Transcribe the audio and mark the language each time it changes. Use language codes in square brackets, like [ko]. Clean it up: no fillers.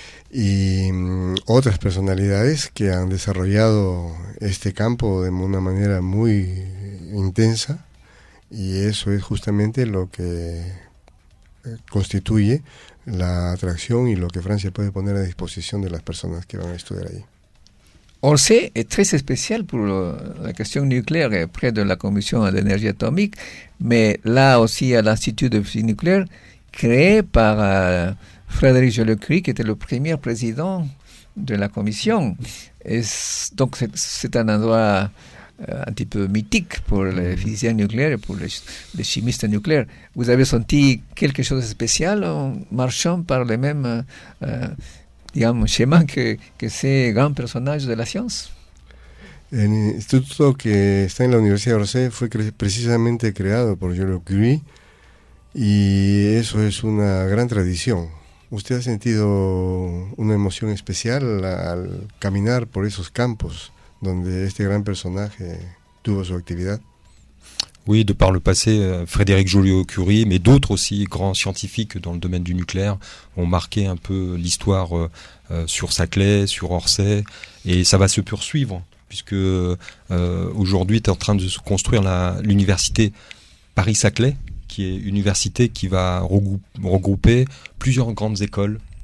[es] Y otras personalidades que han desarrollado este campo de una manera muy intensa, y eso es justamente lo que constituye la atracción y lo que Francia puede poner a disposición de las personas que van a estudiar ahí. [fr] Orsay est très spécial pour la question nucléaire près de la Commission d'énergie atomique, mais là aussi à l'Institut de physique nucléaire, créé par Frédéric Joliot-Curie, qui était le premier président de la commission. Donc c'est un endroit un petit peu mythique pour les physiciens nucléaires et pour les chimistes nucléaires. Vous avez senti quelque chose de spécial en marchant par les mêmes schémas que ces grands personnages de la science? [es] El instituto que está en la Universidad de Orsay fue precisamente creado por Joliot-Curie, y eso es una gran tradición. ¿Usted ha sentido una emoción especial al caminar por esos campos donde este gran personaje tuvo su actividad? [fr] Oui, de par le passé, Frédéric Joliot-Curie, mais d'autres aussi grands scientifiques dans le domaine du nucléaire ont marqué un peu l'histoire sur Saclay, sur Orsay, et ça va se poursuivre, puisque aujourd'hui est en train de se construire l'université Paris-Saclay, qui est une université qui va regrouper plusieurs grandes écoles